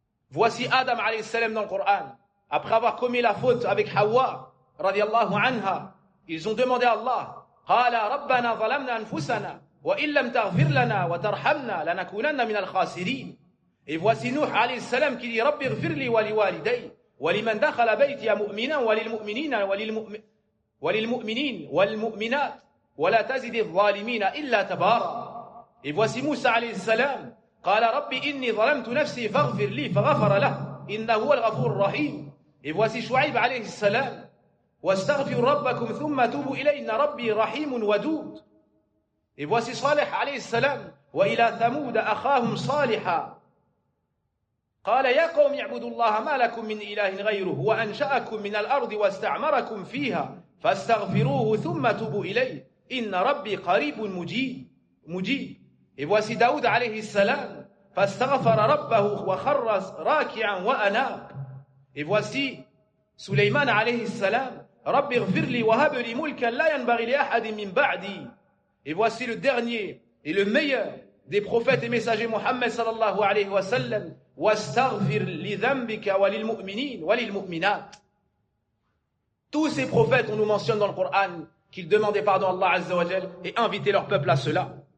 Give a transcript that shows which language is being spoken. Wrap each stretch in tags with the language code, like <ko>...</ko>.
<fr>Voici Adam alayhi salam dans le Coran. Après avoir commis la faute avec Hawa, radiallahu anha, ils ont demandé à Allah,</fr> <ar>قَالَ رَبَّنَا ظَلَمْنَا أَنفُسَنَا وَإِنْ لَمْ تَغْفِرْ لَنَا وَتَرْحَمْنَا لَنَكُونَنَّ مِنَ الْخَاسِرِينَ.</ar> <fr>Et voici Nuh alayhi salam qui dit,</fr> <ar>رَبِّ اغْفِرْ لِي وَلِوَالِدَيْ وَلِمَنْ دَخَلَ بَيْتِيَ مُؤْمِنًا وَلِلْمُؤْمِنِينَ وللمؤمنين والمؤمنات ولا تزد الظالمين إلا تبارا.</ar> <fr>Et voici</fr> <ar>Moussa عليه السلام قال ربي إني ظلمت نفسي فاغفر لي فغفر له إنه هو الغفور الرحيم.</ar> <fr>Et voici</fr> <ar>Shu'aib عليه السلام واستغفر ربكم ثم توب إليه إن ربي رحيم ودود.</ar> <fr>Et voici</fr> <ar>صالح عليه السلام وإلى ثمود أخاهم صالحا قال يا قوم اعبدوا الله ما لكم من إله غيره وأنشأكم من الأرض واستعمركم فيها فَاسْتَغْفِرُوهُ ثُمَّ تُبُوا إِلَيْهِ إِنَّ رَبِّي قَرِيبٌ مُجِيبٌ.</ar> <fr>Et voici Daoud alayhi salam</fr> <ar>فَاسْتَغْفَرَ رَبَّهُ وَخَرَّ رَاكِعًا وَأَنَابَ.</ar> <fr>Et voici</fr> <ar>Suleyman alayhi salam رَبِّ اغْفِرْ لِي وَهَبْ لِي مُلْكًا لَا يَنْبَغِي لِأَحَدٍ مِنْ بَعْدِي.</ar> <fr>Et voici le dernier et le meilleur des prophètes et messagers Muhammad sallallahu alayhi wa sallam</fr> <ar>وَاسْتَغْفِرْ لِذَنْبِكَ وَلِلْمُؤْمِنِينَ وَلِلْمُؤْمِنَاتِ.</ar> <fr>Tous ces prophètes, on nous mentionne dans le Coran qu'ils demandaient pardon à Allah Azza wa Jal et invitaient leur peuple à cela.</fr>